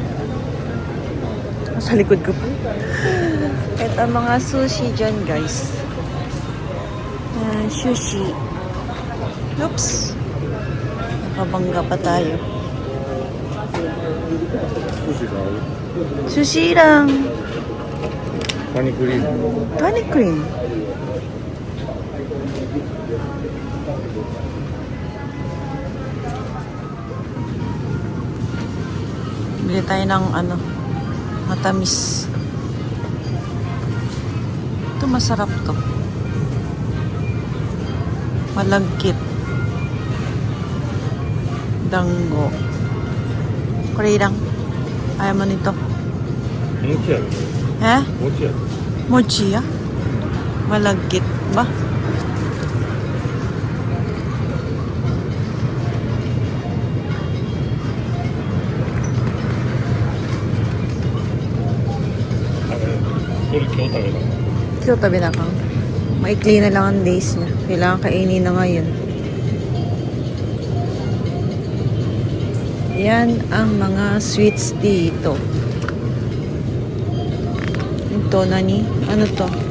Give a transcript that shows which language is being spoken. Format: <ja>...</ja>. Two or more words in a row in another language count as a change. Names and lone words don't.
<tl>Sa likod ko pa. Ito mga sushi dyan, guys. Sushi. Oops. Nakabangga pa tayo. Sushi ka. Sushi lang.</tl> <ja>カニクリーム。</ja> <en>Honey cream.</en> <tl>Bili tayo ng ano, matamis. Ito masarap to. Malagkit. Dango. Kurang. Ayaw mo nito.</tl> <ja>もちやで。 Eh? もちやで。</ja> <tl>Mochi ah? Malagkit ba?</tl> <ja>それ今日食べた。</ja> <tl>Ito tabi na kang. Maikli na lang ang days niya. Kailangan kainin na ngayon. Yan ang mga sweets dito. Ito nani? Ano to?</tl>